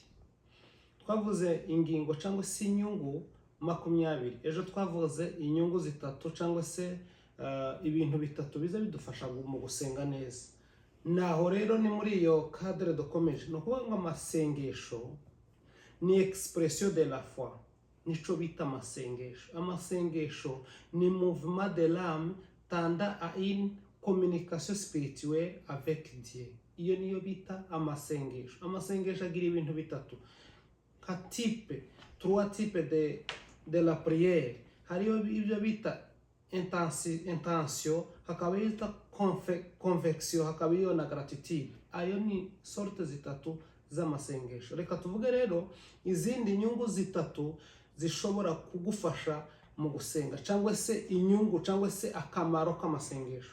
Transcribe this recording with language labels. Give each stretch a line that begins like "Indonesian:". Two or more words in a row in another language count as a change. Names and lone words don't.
Kinyarwanda: Twavuze ingingo cyangwa se inyungu 20. Ejo twavuze inyungu zitatu cyangwa se ibintu bitatu biza bidufasha mu gusenga neza. Naho rero ni muri iyo cadre dukomeje no kuvuga ngo amasengesho ni
French: expression de la foi.
Kinyarwanda: Nico bita amasengesho ni
French: mouvement de l'âme tendant à une communication spirituelle avec Dieu.
Kinyarwanda: Iyo niyo bita amasengesho agira ibintu bitatu ka
French: trois types de la prière.
Kinyarwanda: Hariyo ibyo bita intention, hakaba yita conviction, hakaba iyo na gratitude. Ayo ni sorte zitatu z'amasengesho. Reka tuvuge rero izindi nyungu zitatu zishobora kugufasha mu gusenga cyangwa se inyungu cyangwa se akamaro k'amasengesho.